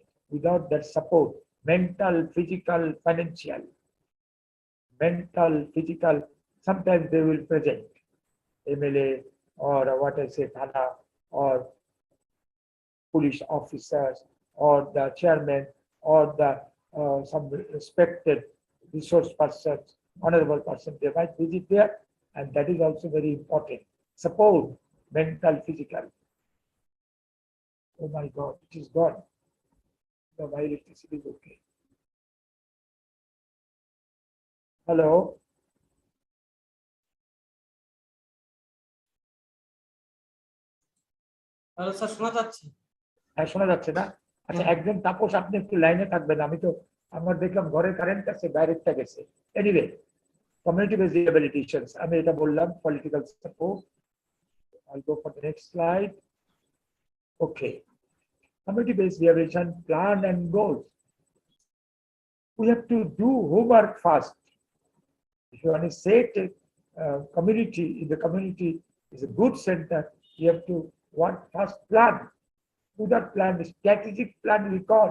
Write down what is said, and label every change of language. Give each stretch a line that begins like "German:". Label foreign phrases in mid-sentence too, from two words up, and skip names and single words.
English: Without that support, mental, physical, financial, sometimes they will present MLA or what I say, Thana or police officers or the chairman or the some respected resource persons, honorable person, they might visit there, and that is also very important. Support, mental, physical. Oh my God, it is gone. No, my electricity is okay. Hello.
Bangla: হ্যালো স্যার শোনা যাচ্ছে হ্যাঁ শোনা যাচ্ছে না আচ্ছা একজন তাপস আপনি একটু লাইনে থাকবেন আমি তো আমার দেখলাম ঘরে কারেন্ট আছে বাইরেটা গেছে
English: এনিওয়ে community based rehabilitations
Bangla: আমি এটা বললাম
English: political support I'll go for the next slide okay community based rehabilitation plan and goals we have to do homework first if you want to say community in the community is a good center you have to want first plan to that plan, the strategic plan we call.